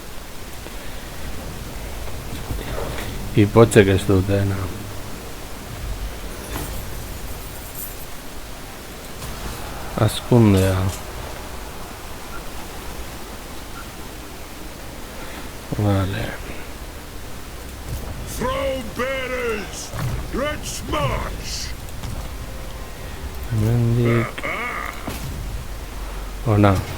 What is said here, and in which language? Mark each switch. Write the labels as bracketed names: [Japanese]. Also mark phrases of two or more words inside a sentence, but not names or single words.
[Basque] Hipotzek ez dutena. Azkundea. Vale. [English] Throw bearers! Let's march! [Basque] Hemendik ona.